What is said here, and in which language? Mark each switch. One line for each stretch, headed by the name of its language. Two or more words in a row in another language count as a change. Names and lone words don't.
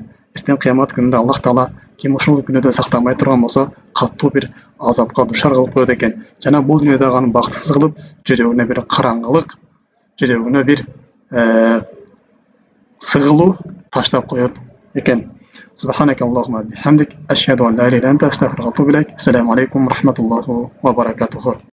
Kyrgyz: Эртең кыямат күнүндө Аллах Таала ким ушул күнөөдөн сактанбай турган болсо, катуу бир азапка душар кылып коет экен. Жана бул дүйнөдө аны бактысыз кылып, жүрөгүнө бир караңгылык, жүрөгүнө бир сыгылуу таштап коет экен.
Arabic: سبحانك اللهم وبحمدك أشهد أن لا إله إلا أنت أستغفرك وأتوب إليك. السلام عليكم ورحمة الله وبركاته.